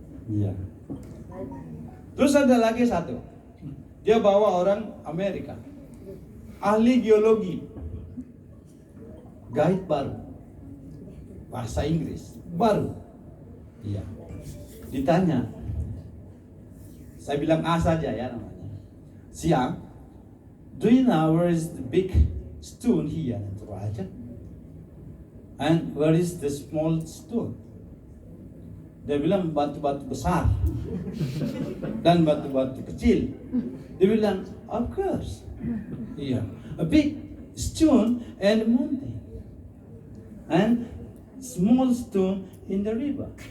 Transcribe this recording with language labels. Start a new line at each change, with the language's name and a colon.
Indonesian: Iya. Terus ada lagi satu. Dia bawa orang Amerika, ahli geologi, guide baru, bahasa Inggris baru. Iya. Ditanya, saya bilang A saja ya namanya.
English: Siang, do you know where is the big stone here in Toraja? And where is the small stone?
Indonesian: Dia bilang batu-batu besar dan batu-batu kecil. Dia bilang,
English: of course. Iya, a big stone and mountain, and small stone in the river.